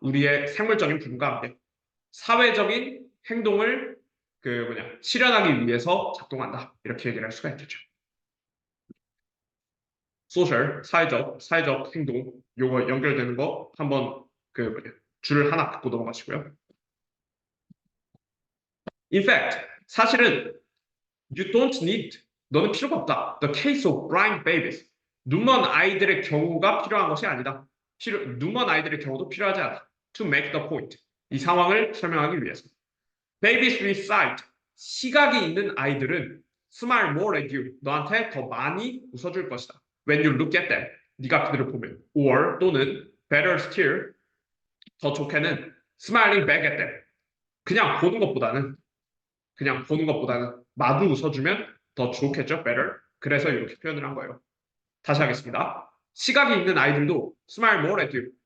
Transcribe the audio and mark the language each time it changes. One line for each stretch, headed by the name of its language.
Korean: 우리의 생물적인 부분과 함께 사회적인 행동을 실현하기 위해서 작동한다. 이렇게 얘기를 할 수가 있겠죠. 소셜, 사회적 행동, 요거 연결되는 거 한번 줄 하나 긋고 넘어가시고요.
English: In fact,
Korean: 사실은
English: you don't need,
Korean: 너는 필요가 없다.
English: The case of blind babies.
Korean: 눈먼 아이들의 경우가 필요한 것이 아니다. 눈먼 아이들의 경우도 필요하지 않다.
English: To make the point.
Korean: 이 상황을 설명하기 위해서.
English: Babies with sight.
Korean: 시각이 있는 아이들은
English: smile more at you.
Korean: 너한테 더 많이 웃어줄 것이다.
English: When you look at them.
Korean: 네가 그들을 보면.
English: Or
Korean: 또는
English: better still.
Korean: 더 좋게는
English: smiling back at them.
Korean: 그냥 보는 것보다는 그냥 보는 것보다는 마주 웃어주면 더 좋겠죠?
English: better.
Korean: 그래서 이렇게 표현을 한 거예요. 다시 하겠습니다. 시각이 있는 아이들도
English: smile more at you.